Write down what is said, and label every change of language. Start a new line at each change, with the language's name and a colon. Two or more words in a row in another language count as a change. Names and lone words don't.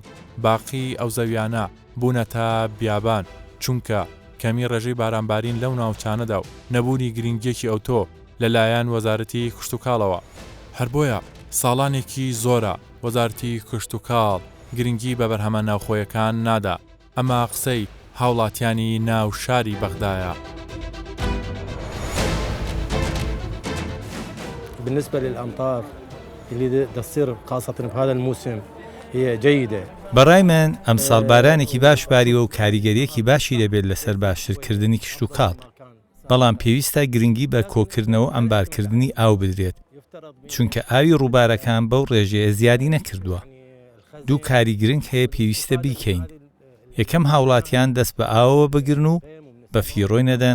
Central Kurdish: باقی ئەو زەویانە بوونەتە بیابان چونکە کەمی ڕێژەی بارانبارین لەو ناوچانەدا و نەبوونی گرنگیەکی ئەوتۆ لەلایەن وەزارەتی کشتتوکاڵەوە. هەر بۆیە ساڵانێکی زۆرە وەزارەتی کشتتوکاڵ گرنگی بە بەرهەمە ناوخۆیەکان نادا. ئەمە قسەی هاوڵاتیانی ناو شاری بەغدایە.
Arabic: بالنسبة للأمطار اللي تصير خاصة في هذا الموسم هي جيدة.
Central Kurdish: بەڕای من ئەمساڵ بارانێکی باش باریوە و کاریگەریەکی باشی دەبێت لەسەر باشترکردنی کشتتوکاڵ، بەڵام پێویستە گرنگی بە کۆکردنەوە ئەمبارکردنی ئاو بدرێت چونکە ئاوی ڕووبارەکان بەو ڕێژەیە زیادی نەکردووە. دوو کاری گرنگ هەیە پێویستە بیکەین. یەکەم هاوڵاتیان دەست بە ئاوەوە بگرن و بە فیڕۆی نەدەن.